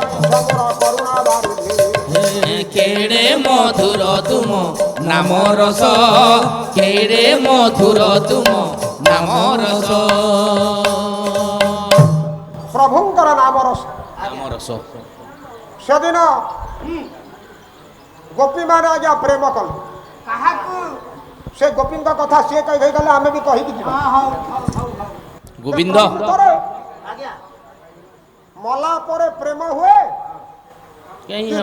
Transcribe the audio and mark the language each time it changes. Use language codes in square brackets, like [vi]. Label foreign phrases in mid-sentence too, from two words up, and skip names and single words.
[or] ସମର କରୁଣା ବାରିଧି କେଡେ ମଧୁର ତୁମ ନାମ ରସ କେଡେ ମଧୁର ତୁମ ନାମ ରସ ପ୍ରଭୁଙ୍କର ନାମ ରସ ନାମ ରସ সেদিন ଗୋପୀମାନେ ଆଜ୍ଞା ପ୍ରେମ କଲେ କାହାକୁ ସେ ଗୋପୀଙ୍କ କଥା ସିଏ କହି ଦେଇଗଲେ ଆମେ ବି କହିକି ଯିବା ଗୋବିନ୍ଦ ପ୍ରକୃତରେ ଆଜ୍ଞା ମଲା ପରେ ପ୍ରେମ ହୁଏ କେହି କି